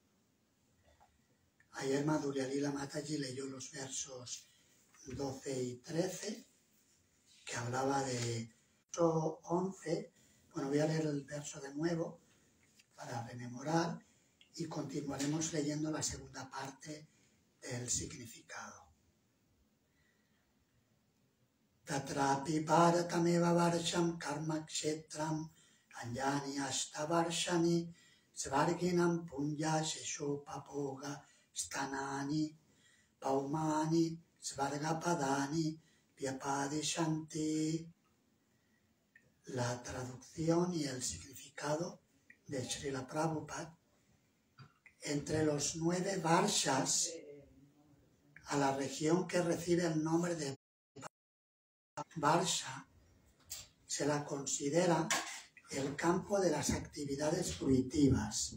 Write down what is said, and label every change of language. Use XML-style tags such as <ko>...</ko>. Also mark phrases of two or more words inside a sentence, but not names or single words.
<es>Ayer Madhurya Lila Mataji leyó los versos 12 y 13, que hablaba de verso 11. Bueno, voy a leer el verso de nuevo para rememorar y continuaremos leyendo la segunda parte del significado.</es> <sa>Tatrapi bharatameva varsham karma kshetram anjani ashtavarshani svarginam punya sheshopapoga stanani paumani svargapadani vyapadishanti.</sa> <es>La traducción y el significado de Srila Prabhupada: entre los 9 varshas, a la región que recibe el nombre de Varsha se la considera el campo de las actividades fruitivas.</es>